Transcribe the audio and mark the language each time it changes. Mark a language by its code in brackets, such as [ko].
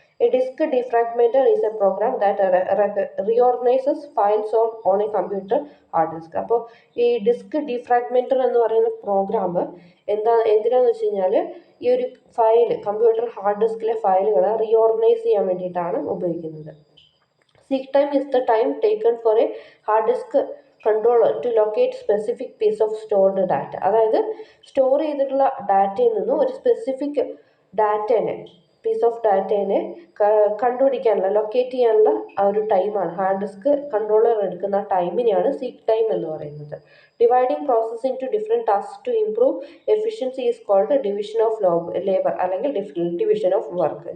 [en] A disk defragmenter is a program that reorganizes files on a computer hard disk. [ml] അപ്പോൾ ഈ disk ഡിഫ്രാഗ്മെൻറ്റർ എന്ന് പറയുന്ന programme എന്തിനാന്ന് വെച്ച് കഴിഞ്ഞാൽ ഈ ഒരു ഫയൽ കമ്പ്യൂട്ടർ ഹാർഡ് ഡിസ്കിലെ ഫയലുകൾ റീഓർഗനൈസ് ചെയ്യാൻ വേണ്ടിയിട്ടാണ് ഉപയോഗിക്കുന്നത്. [en] Seek time is the time taken for a hard disk controller to locate specific piece of stored data. [ml] അതായത് സ്റ്റോർ ചെയ്തിട്ടുള്ള ഡാറ്റയിൽ നിന്നും ഒരു സ്പെസിഫിക് ഡാറ്റേനെ പീസ് ഓഫ് ഡാറ്റേനെ കണ്ടുപിടിക്കാനുള്ള ലൊക്കേറ്റ് ചെയ്യാനുള്ള ആ ഒരു ടൈമാണ് ഹാർഡ് ഡിസ്ക് കൺട്രോളർ എടുക്കുന്ന ടൈമിനെയാണ് സീക്ക് ടൈം എന്ന് പറയുന്നത്. [en] dividing process into different task to improve efficiency is called division of labour [ml] അല്ലെങ്കിൽ [en] Division of work.